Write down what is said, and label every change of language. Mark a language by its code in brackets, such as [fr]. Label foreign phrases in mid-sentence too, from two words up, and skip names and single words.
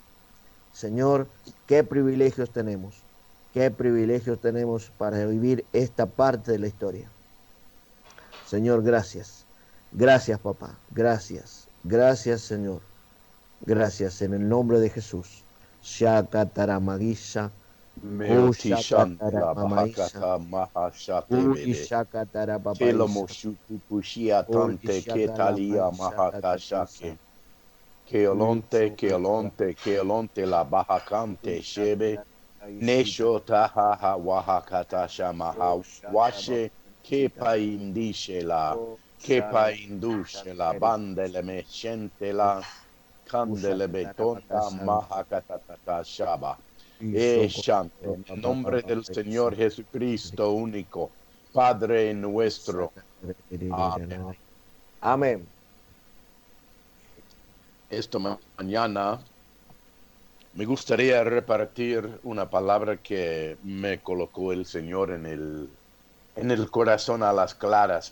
[es] Señor, qué privilegios tenemos para vivir esta parte de la historia. Señor, gracias. Gracias, papá. Gracias. Gracias, Señor. Gracias en el nombre de Jesús. Shakataramagisha, Meotishante la Kushakataramaisha, bahakata mahashate Uri bebe. shakatara Kelo babaisha. moshutu pushia Uri tante shakala ketalia maisha mahakashake. tatatisa. Uri Keolonte, shakatara keolonte, keolonte la uri bahakante shebe. shakatara ishita. Nesho tahaha wahakata shamaha O shata washe babaishita. kepa indishe la O kepa shara indushe la shantere. bandele meshente O la candele ushakatara betonda bakasante. mahakatata shaba. Ishokotoro Shante, en nombre del Señor babababaisha. Jesucristo único, Padre nuestro. Amén. Shakatara. Amén. Esta mañana me gustaría repartir una palabra que me colocó el Señor en el corazón a las claras.